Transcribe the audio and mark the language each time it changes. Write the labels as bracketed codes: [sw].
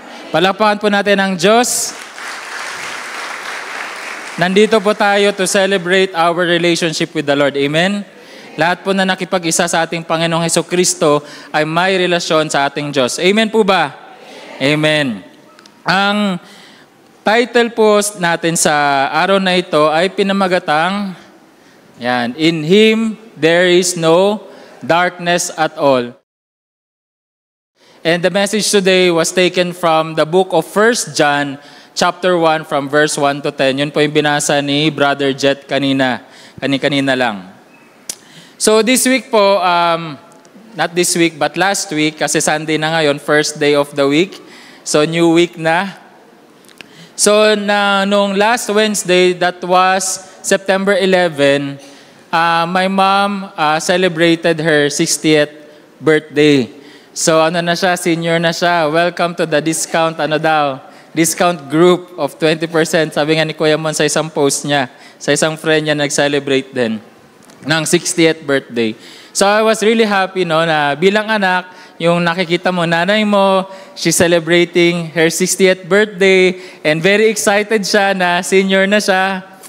[tl] Palakpakan po natin ang Diyos. Nandito po tayo [en] to celebrate our relationship with the Lord. Amen? [tl] Lahat po na nakipag-isa sa ating Panginoong Hesukristo ay may relasyon sa ating Diyos. Amen po ba? Amen. Ang title po natin sa araw na ito ay pinamagatang, yan, [en] In Him there is no darkness at all. And the message today was taken from the book of 1 John chapter 1 from verse 1 to 10. [tl] Yun po yung binasa ni Brother Jet kanina lang. [en] So this week po, not this week but last week, [tl] kasi [en] Sunday [tl] na ngayon, [en] first day of the week. So new week na. So nung last Wednesday, that was September 11, my mom celebrated her 60th birthday. [tl] So ano na siya, senior na siya. [en] Welcome to the discount discount group of 20%. [tl] Sabi nga ni Kuya Mon sa isang post niya, sa isang friend niya nag-celebrate din ng 60th birthday. [en] So I was really happy [tl] na bilang anak, yung nakikita mo, nanay mo, [en] she's celebrating her 60th birthday and very excited [tl] siya na senior na siya.